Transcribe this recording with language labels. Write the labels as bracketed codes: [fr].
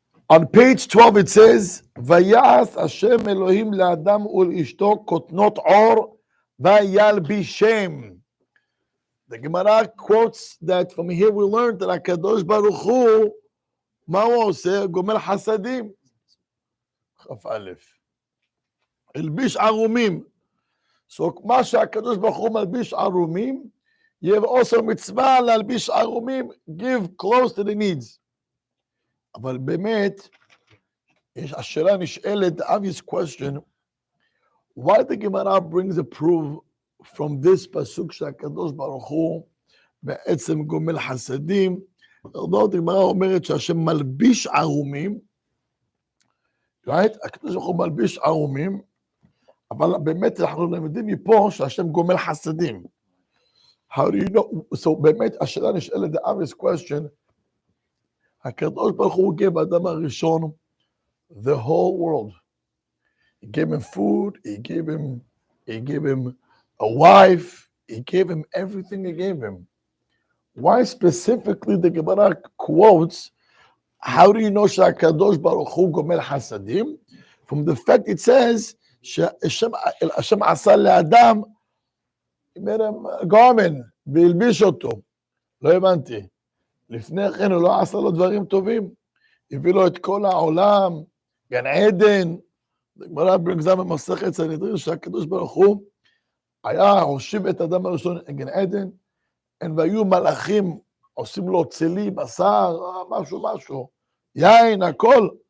[en] On page 12 it says, [he] ויעש השם אלוהים לאדם ולאשתו כותנות עור וילבישם. [en] The Gemara quotes that from here we learned that [he] הקדוש ברוך הוא, מה הוא עושה? גומל חסדים. כף א', הלביש ערומים. So מה שהקדוש ברוך הוא מלביש ערומים, יהיה also מצווה להלביש ערומים, [en] give close to the needs. [he] אבל באמת, השאלה נשאלת, [en] the obvious question, why the Gemara brings a proof from this pasuk [he] שהקדוש ברוך הוא בעצם גומל חסדים? הגמרא אומרת שהשם מלביש ערומים, right? הקדוש ברוך הוא מלביש ערומים, אבל באמת אנחנו למדים מפה שהשם גומל חסדים. [en] How do you know? So [he] באמת השאלה נשאלת, [en] the obvious question, [he] הקדוש ברוך הוא [en] גave [he] האדם הראשון [en] the whole world. He gave him food, he gave him a wife, he gave him everything he gave him. Why specifically the Gemara quotes, how do you know [he] שהקדוש ברוך הוא גומל חסדים? [en] From the fact it says, [he] שהשם עשה לאדם, [en] he made him a garment, [he] והלביש אותו. לא הבנתי. לפני כן הוא לא עשה לו דברים טובים, הביא לו את כל העולם, גן עדן. הגמרא [en] brings down [he] במסכת סנהדרין שהקדוש ברוך הוא היה הושיב את האדם הראשון גן עדן, והיו מלאכים עושים לו צלי, בשר, משהו, יין, הכל.